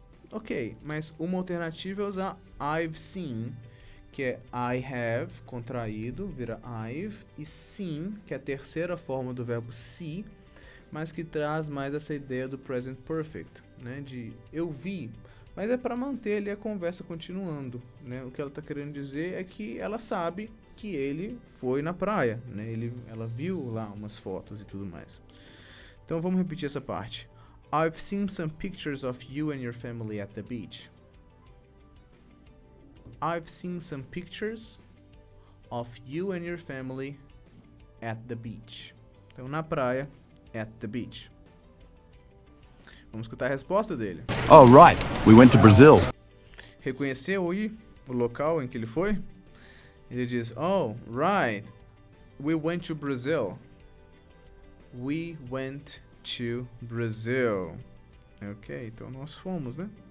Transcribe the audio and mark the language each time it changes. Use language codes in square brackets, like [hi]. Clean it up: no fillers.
[pt] Ok, mas uma alternativa é usar I've seen, que é I have, contraído, vira I've, e seen, que é a terceira forma do verbo see, mas que traz mais essa ideia do present perfect, né? De eu vi, mas é para manter ali a conversa continuando, né? O que ela está querendo dizer é que ela sabe que ele foi na praia, né? Ela viu lá umas fotos e tudo mais. Então vamos repetir essa parte. [en] I've seen some pictures of you and your family at the beach. I've seen some pictures of you and your family at the beach. [pt] Então, na praia, [en] at the beach. [pt] Vamos escutar a resposta dele. [en] Oh, right. We went to Brazil. [pt] Reconheceu aí o local em que ele foi? Ele diz, [en] oh, right. We went to Brazil. We went to Brazil. [pt] Ok, então nós fomos, né?